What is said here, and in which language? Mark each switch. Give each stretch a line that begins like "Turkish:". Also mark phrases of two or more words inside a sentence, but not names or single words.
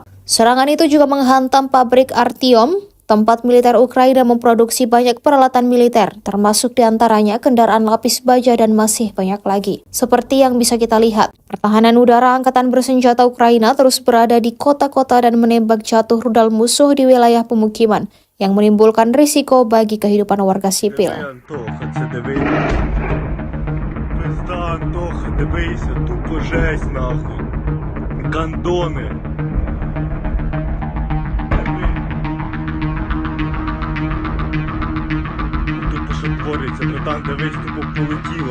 Indonesian: Serangan itu juga menghantam pabrik Artyom, tempat militer Ukraina memproduksi banyak peralatan militer, termasuk diantaranya kendaraan lapis baja dan masih banyak lagi. Seperti yang bisa kita lihat, pertahanan udara angkatan bersenjata Ukraina terus berada di kota-kota dan menembak jatuh rudal musuh di wilayah pemukiman, yang menimbulkan risiko bagi kehidupan warga sipil.
Ukrainian: Антоха, це диви. Пизда, Антоха, дивися, тупо жесть, нахуй. Гандони. Тупо що твориться, братан, дивись, тупо полетіло.